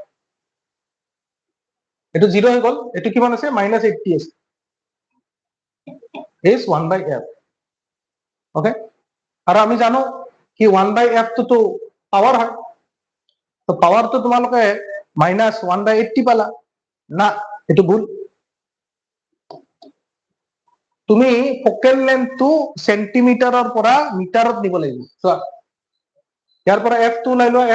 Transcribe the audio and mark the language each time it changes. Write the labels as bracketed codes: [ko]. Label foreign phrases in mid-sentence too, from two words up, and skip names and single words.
[as] এটো 0 হৈ গল এটো কিমান আছে -80 আছে [en] is 1 by f [as] ওকে আৰু আমি জানো কি 1 by f তো পাৱাৰ হয় তো পাৱাৰ তো তোমালোকে -1 by 80 পালা না এটো ভুল তুমি ফোকেল লেন্থটো সেন্টিমিটাৰৰ পৰা মিটাৰত নিব লাগিব চোৱা ইয়াৰ পৰা f টো লৈ লোৱা